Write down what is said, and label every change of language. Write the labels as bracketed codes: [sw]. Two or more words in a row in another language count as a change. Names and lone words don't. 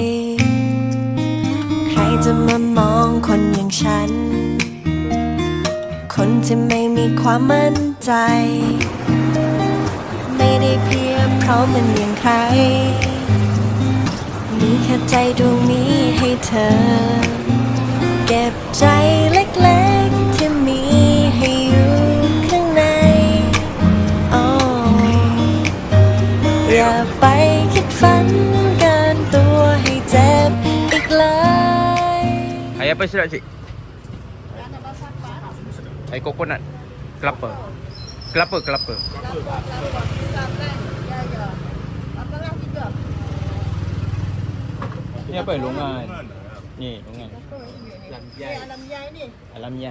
[th] ใครจะมามองคนอย่างฉัน คนที่ไม่มีความมั่นใจ ไม่ได้เพียงเพราะมันอย่างใคร มีแค่ใจดวงนี้ให้เธอ เก็บใจเล็กๆที่มีให้อยู่ข้างใน oh อย่าไปคิดฝันเกินตัวให้เจ็บอีกเลย [ms] Air apa sedap cik? Air coconut. Kelapa. Kelapa. Ni apa? Longan. Ni longan. Alamyai.